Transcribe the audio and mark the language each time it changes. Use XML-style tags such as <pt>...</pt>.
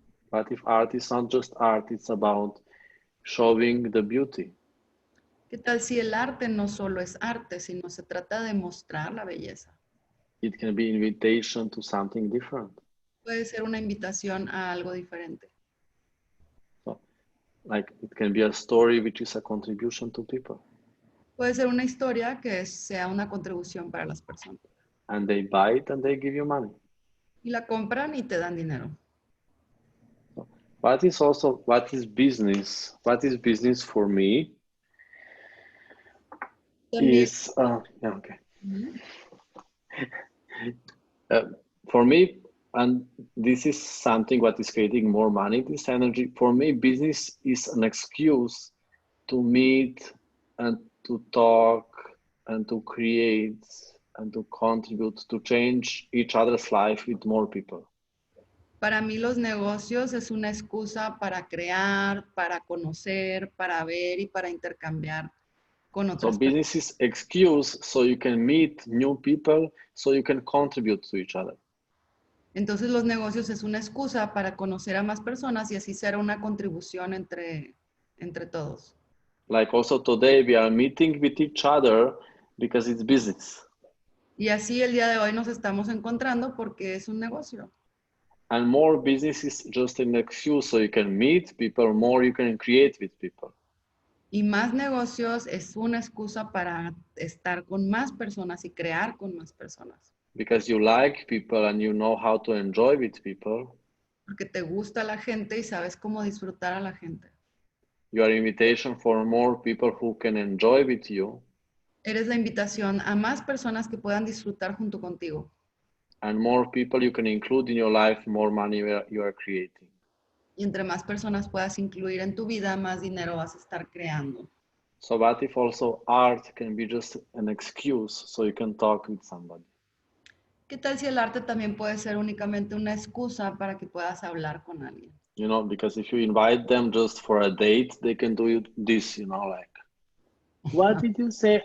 <en>What if art is not just art, it's about showing the beauty?</en> <es>¿Qué tal si el arte no solo es arte, sino se trata de mostrar la belleza?</es> <en>It can be invitation to something different.</en> <es>Puede ser una invitación a algo diferente.</es> <en>So, like it can be a story which is a contribution to people.</en> <es>Puede ser una historia que sea una contribución para las personas.</es> <en>And they buy it and they give you money.</en> <es>Y la compran y te dan dinero.</es> <en>So, what is business? What is business for me?</en> <es>También,</es> <en>Is yeah, okay. For me, and this is something what is creating more money, this energy. For me, business is an excuse to meet and to talk and to create and to contribute to change each other's life with more people.</en> <es>para mí los negocios es una excusa para crear, para conocer, para ver y para intercambiar con</es> <en>So</en> <es>otras personas.</es> <en>business is excuse so you can meet new people, so you can contribute to each other.</en> <es>Entonces los negocios es una excusa para conocer a más personas y así ser una contribución entre todos.</es> <en>Like also today we are meeting with each other because it's business.</en> <es>Y así el día de hoy nos estamos encontrando porque es un negocio.</es> <en>And more business is just an excuse so you can meet people, more you can create with people.</en> <es>Y más negocios es una excusa para estar con más personas y crear con más personas.</es> <en>Because you like people and you know how to enjoy with people,</en> <es>Porque te gusta la gente y sabes cómo disfrutar a la gente.</es> <en>you are invitation for more people who can enjoy with you.</en> <es>Eres la invitación a más personas que puedan disfrutar junto contigo.</es> <en>And more people you can include in your life, more money you are creating.</en> <es>Y entre más personas puedas incluir en tu vida, más dinero vas a estar creando.</es> <en>So what if also art can be just an excuse so you can talk with somebody?</en> <es>¿Qué tal si el arte también puede ser únicamente una excusa para que puedas hablar con alguien?</es> <en>You know, because if you invite them just for a date, they can do this, you know, like, what did you say?</en>